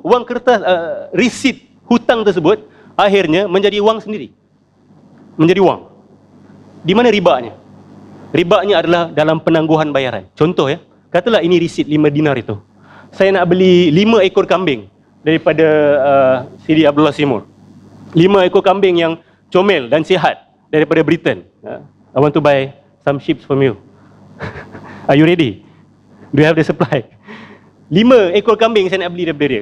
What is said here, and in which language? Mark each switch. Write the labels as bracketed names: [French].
[Malay] Wang kertas, resit hutang tersebut akhirnya menjadi wang sendiri. Menjadi wang. Di mana ribanya? Ribanya adalah dalam penangguhan bayaran. Contoh ya, katalah ini resit 5 dinar itu. Saya nak beli 5 ekor kambing daripada Sidi Abdullah Simur. 5 ekor kambing yang comel dan sihat daripada Britain. [English] I want to buy some sheep from you. Are you ready? Do you have the supply? [Malay] 5 ekor kambing saya nak beli daripada dia.